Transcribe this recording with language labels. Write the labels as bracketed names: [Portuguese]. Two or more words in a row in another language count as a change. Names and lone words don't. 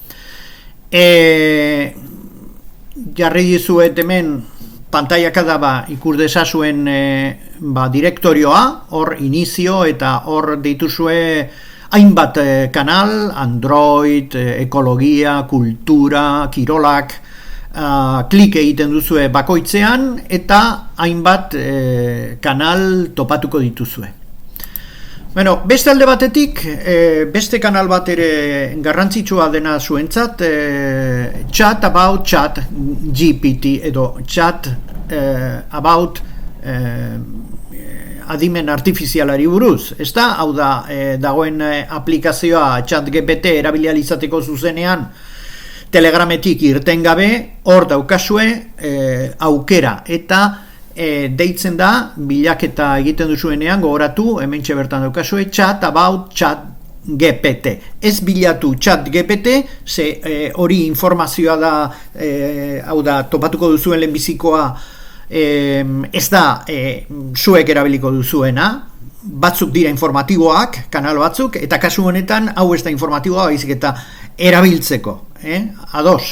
[Basque] Jarri dizuet hemen pantaiakada ikus dezazuen direktorioa, hor inizio eta hor dituzue hainbat kanal, Android, ekologia, kultura, kirolak, klik egiten duzue bakoitzean eta hainbat kanal topatuko dituzue. Beste alde batetik, beste kanal bat ere garrantzitsua dena zuentzat, chat about chat GPT edo chat about adimen artifizialari buruz, ez da? Hau da, dagoen aplikazioa ChatGPT erabilializateko zuzenean Telegrametik irten gabe, hor daukazue aukera, eta deitzen da, bilaketa egiten duzuenean, gogoratu, hementxe bertan daukazue, chat about ChatGPT. Ez bilatu ChatGPT, ze hori informazioa da, hau da, topatuko duzuen lehenbizikoa, ez da zuek erabiliko duzuena, batzuk dira informatiboak, kanal batzuk, eta kasu honetan hau ez da informatiboa, baizik eta erabiltzeko, ados.